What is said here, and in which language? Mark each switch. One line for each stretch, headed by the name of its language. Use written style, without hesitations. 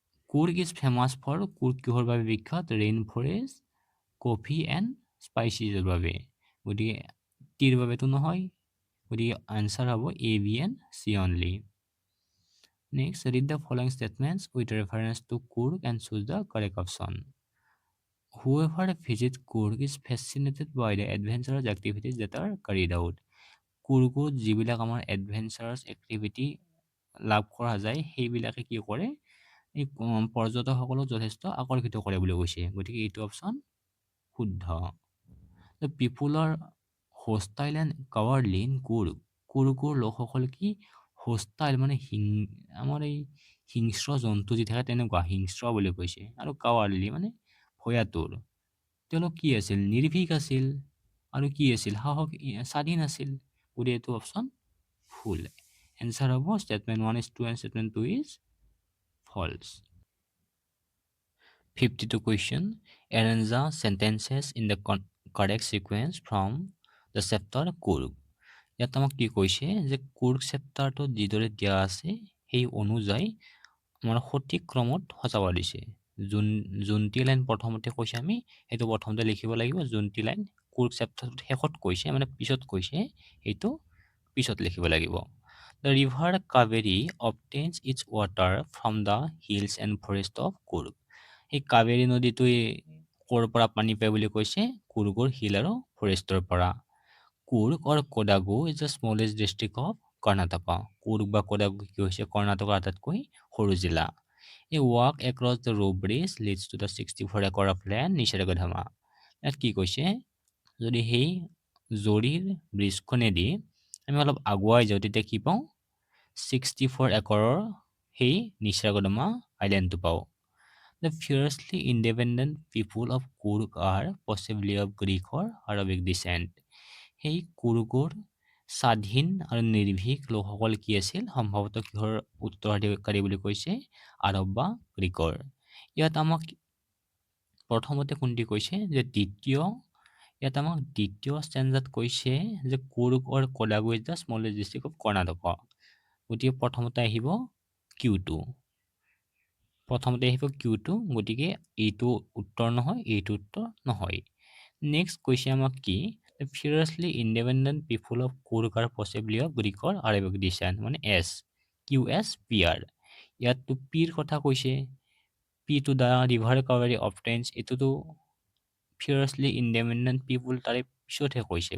Assamese: Coorg is famous for, Coorg কিহৰ বাবে বিখ্যাত, ৰেইন ফৰেষ্ট, কফি এণ্ড স্পাইচিছৰ বাবে। গতিকে টিৰ বাবেতো নহয়, গতিকে আনচাৰ হ'ব এ, B and C only.
English: Next, read the following statements with reference to Coorg and choose the correct option. Whoever visits Kurg is fascinated by the adventurous activities that are carried out.
Assamese: কুৰ্গত যিবিলাক আমাৰ adventurous activity লাভ কৰা যায়, সেইবিলাকে কি কৰে, এই পৰ্যটকসকলক যথেষ্ট আকৰ্ষিত কৰে বুলি কৈছে। গতিকে এইটো অপশ্যন শুদ্ধ।
English: The people are hostile and cowardly in Coorg.
Assamese: কুৰ্গৰ লোকসকল কি hostile মানে আমাৰ এই হিংস্ৰ জন্তু যি থাকে তেনেকুৱা হিংস্ৰ বুলি কৈছে, আৰু cowardly মানে ভয়াতুৰ। তেওঁলোক কি আছিল? নিৰ্ভীক আছিল আৰু কি আছিল? স্বাধীন আছিল। গতিকে এইটো অপশ্যন ফুল। এনচাৰ হ'ব
English: Statement 1 is true and statement 2 is false. 52 question. Arrange the sentences in the correct sequence from the chapter Coorg.
Assamese: ইয়াত আমাক কি কৈছে যে কুৰ্গ চেপ্টাৰটো যিদৰে দিয়া আছে সেই অনুযায়ী আমাৰ সঠিক ক্ৰমত সজাব দিছে। যোনটি লাইন প্ৰথমতে কৈছে আমি সেইটো প্ৰথমতে লিখিব লাগিব। যোনটি লাইন কুৰ্গ চেপ্টাৰটোত শেষত কৈছে মানে পিছত কৈছে সেইটো পিছত লিখিব লাগিব।
English: The river Kaveri obtains its water from the hills and forest of Coorg.
Assamese: এই কাবেৰী নদীটোৱে ক'ৰ পৰা পানী পায় বুলি কৈছে? কুৰ্গৰ হিল আৰু ফৰেষ্টৰ পৰা।
English: Coorg or Kodagu is the smallest district of Karnataka.
Assamese: Coorg বা কোডাগু কি হৈছে কৰ্ণাটকৰ আটাইতকৈ সৰু জিলা।
English: A walk across the rope bridge leads to the 64 acre of land Nisargadhama.
Assamese: ইয়াত কি কৈছে? যদি সেই জৰীৰ ব্ৰিজখনেদি আমি অলপ আগুৱাই যাওঁ তেতিয়া কি পাওঁ? 64 একৰৰ সেই নিসৰ্গধামা আইলেণ্ডটো পাওঁ।
English: The fiercely independent people of Kurg are possibly of Greek or Arabic descent.
Assamese: সেই কুৰ্গৰ স্বাধীন আৰু নিৰ্ভীক লোকসকল কি আছিল? সম্ভৱতঃ কিহৰ উত্তৰাধিকাৰী বুলি কৈছে? আৰব বা গ্ৰীকৰ। ইয়াত আমাক প্ৰথমতে কোনটি কৈছে? যে ইয়াত আমাক দ্বিতীয় ষ্টেঞ্জাত কৈছে যে
English: Coorg or Kodagu is the smallest district of Karnataka.
Assamese: গতিকে প্ৰথমতে আহিব Q2। গতিকে এইটো উত্তৰ নহয়, এইটো উত্তৰ নহয়। নেক্সট কৈছে আমাক কি?
English: The fiercely independent people of Kurg are possibly of Greek or Arabic descent
Assamese: মানে S QSPR। ইয়াততো পিৰ কথা কৈছে।
English: P two the river Kaveri obtains
Assamese: এইটোতো
English: fiercely independent people
Assamese: তাৰে পিছতহে কৈছে।